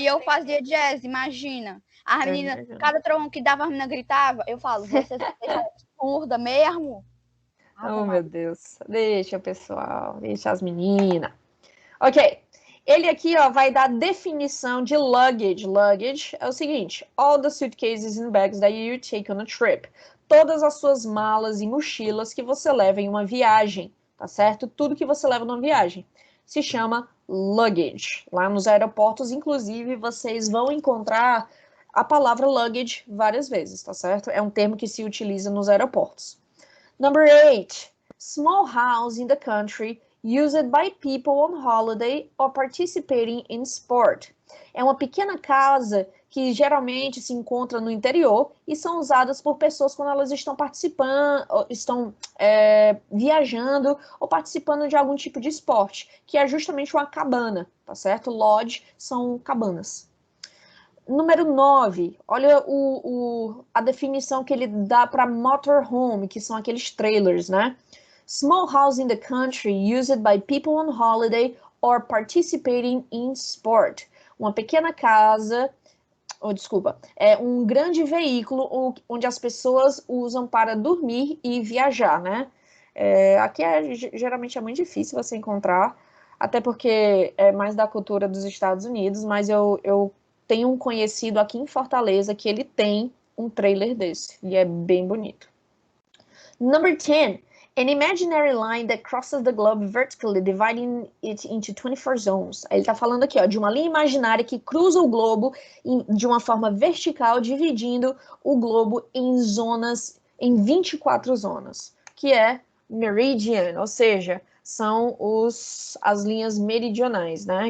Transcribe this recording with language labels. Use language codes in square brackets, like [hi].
[pt] E eu fazia jazz, imagina. A menina, cada trovão que dava, a menina gritava. Eu falo, você é surda mesmo? Oh, meu Deus. Deixa, pessoal. Deixa as meninas. Ok. Ele aqui, ó, vai dar a definição de luggage. Luggage é o seguinte. [en] All the suitcases and bags that you take on a trip. [pt] Todas as suas malas e mochilas que você leva em uma viagem. Tá certo? Tudo que você leva numa viagem. Se chama luggage. Lá nos aeroportos, inclusive, vocês vão encontrar a palavra luggage várias vezes, tá certo? É um termo que se utiliza nos aeroportos. [en] Number 8, small house in the country used by people on holiday or participating in sport. [pt] É uma pequena casa que geralmente se encontra no interior e são usadas por pessoas quando elas estão participando, estão viajando ou participando de algum tipo de esporte, que é justamente uma cabana, tá certo? Lodge são cabanas. Número 9, olha a definição que ele dá para motorhome, que são aqueles trailers, né? [en] Small house in the country used by people on holiday or participating in sport. [pt] Uma pequena casa, é um grande veículo onde as pessoas usam para dormir e viajar, né? Aqui geralmente é muito difícil você encontrar, até porque é mais da cultura dos Estados Unidos, mas eu tenho um conhecido aqui em Fortaleza que ele tem um trailer desse, e é bem bonito. [en] Number 10, an imaginary line that crosses the globe vertically, dividing it into 24 zones. [pt] Ele está falando aqui, ó, de uma linha imaginária que cruza o globo de uma forma vertical, dividindo o globo em zonas, em 24 zonas, que é meridian, ou seja, são as linhas meridionais, né?